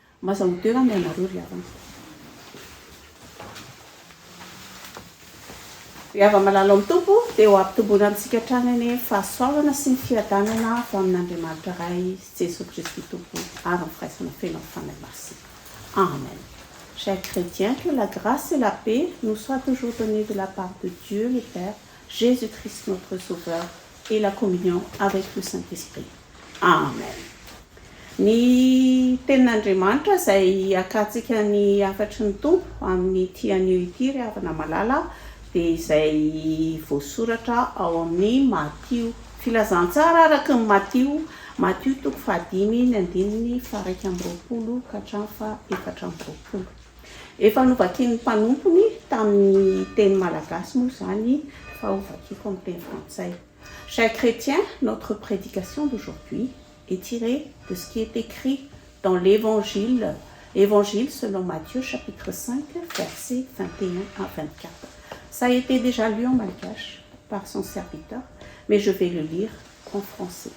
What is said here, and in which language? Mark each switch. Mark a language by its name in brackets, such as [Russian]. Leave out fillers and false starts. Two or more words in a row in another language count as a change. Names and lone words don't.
[Malagasy] mazahotoerany ianareo ry havana. Ry hava malala amin'ny tompo dia ho ampitomboana amintsika hatrany ny fahasoavana sy ny fiadanana avy amin'Andriamanitra iray Jesosy Kristy tompo ary ny firaisana feno amin'ny fanahy masina. Amen. [French] Chers chrétiens, que la grâce et la paix nous soient toujours données de la part de Dieu le Père, Jésus-Christ notre Sauveur, et la communion avec le Saint-Esprit. Amen. [Malagasy] Ny tenin'Andriamanitra izay akatsika ny afatry ny tompo amin'ny tian'io ity ry havana malala dia izay voasoratra ao amin'ny Matthieu. Filazantsara araka ny Matthieu toko 5:1-20 ka hatramin'ny 4:4. Efa novakian'ny mpanompony tamin'ny teny malagasy moa zany fa hovakiko amin'ny teny frantsay. [French] Chers chrétiens, notre prédication d'aujourd'hui est tirée de ce qui est écrit dans l'évangile selon Matthieu chapitre 5 versets 21-24. Ça a été déjà lu en malgache par son serviteur, mais je vais le lire en français.